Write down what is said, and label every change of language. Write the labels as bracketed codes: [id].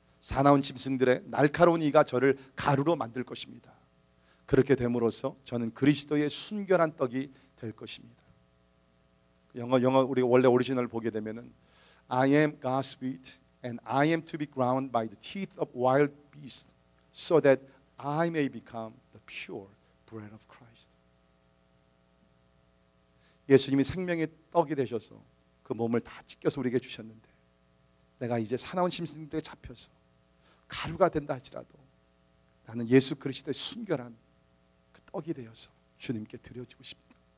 [ko] 사나운 짐승들의 날카로운 이가 저를 가루로 만들 것입니다. 그렇게 됨으로써 저는 그리스도의 순결한 떡이 될 것입니다. 영어 우리가 원래 오리지널을 보게 되면은 [en] I am God's wheat and I am to be ground by the teeth of wild beasts so that I may become the pure bread of Christ. [ko] 예수님이 생명의 떡이 되셔서 그 몸을 다 찢겨서 우리에게 주셨는데, 내가 이제 사나운 짐승들에 잡혀서 가루가 된다 할지라도 나는 예수 그리스도의 순결한 그 떡이 되어서 주님께 드려지고 싶다.